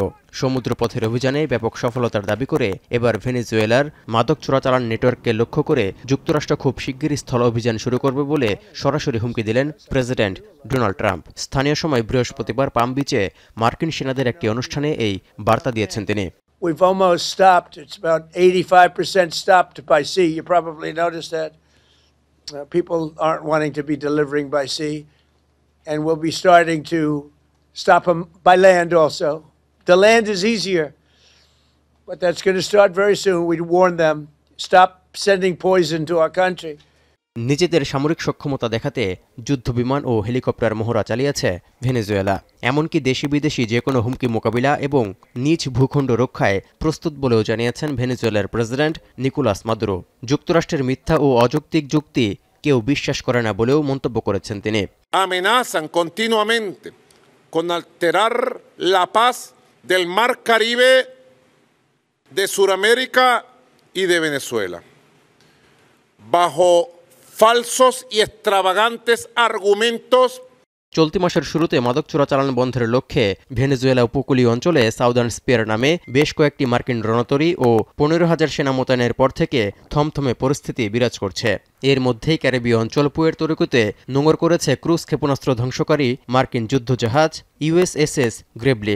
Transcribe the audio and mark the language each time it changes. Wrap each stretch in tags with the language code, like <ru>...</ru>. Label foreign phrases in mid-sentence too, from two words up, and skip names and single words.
<bn>সমুদ্রপথের অভিযানে ব্যাপক সফলতার দাবি করে এবার ভেনেজুয়েলার মাদক চোরাচালান নেটওয়ার্ককে লক্ষ্য করে যুক্তরাষ্ট্র খুব শিগগিরই স্থল অভিযান শুরু করবে বলে সরাসরি হুমকি দিলেন প্রেসিডেন্ট ডোনাল্ড ট্রাম্প। স্থানীয় সময় বৃহস্পতিবার পাম বিচে মার্কিন সেনাদের একটি অনুষ্ঠানে এই বার্তা দিয়েছেন তিনি।</bn> <en>We've almost stopped. It's about 85% stopped by sea. You probably noticed that. People aren't wanting to be delivering by sea. And we'll be starting to stop them by land also. The land is easier, but that's going to start very soon. We warn them, stop sending poison to our country.</en> <bn>নিজেদের সামরিক সক্ষমতা দেখাতে যুদ্ধবিমান ও হেলিকপ্টার মহড়া চালিয়েছে ভেনেজুয়েলা। এমনকি দেশি বিদেশি যে কোনো হুমকি মোকাবিলা এবং নিজ ভূখণ্ড রক্ষায় প্রস্তুত বলেও জানিয়েছেন ভেনেজুয়েলার প্রেসিডেন্ট নিকোলাস মাদুরো। যুক্তরাষ্ট্রের মিথ্যা ও অযৌক্তিক যুক্তি কেউ বিশ্বাস করে না বলেও মন্তব্য করেছেন তিনি।</bn> <es>Amenazan continuamente con alterar la paz del Mar Caribe, de Sudamérica y de Venezuela, bajo falsos y extravagantes argumentos.</es> <bn>চলতি মাসের শুরুতে মাদক চোরাচালান বন্ধের লক্ষ্যে ভেনেজুয়েলা উপকূলীয় অঞ্চলে সাউদার্ন স্পিয়ার নামে বেশ কয়েকটি মার্কিন রণতরী ও ১৫,০০০ সেনা মোতায়েনের পর থেকে থমথমে পরিস্থিতি বিরাজ করছে। এর মধ্যেই ক্যারিবীয় অঞ্চল পুয়ের্তো রিকোতে নোঙর করেছে ক্রুজ ক্ষেপণাস্ত্র ধ্বংসকারী মার্কিন যুদ্ধজাহাজ USS গ্রেবলি।</bn>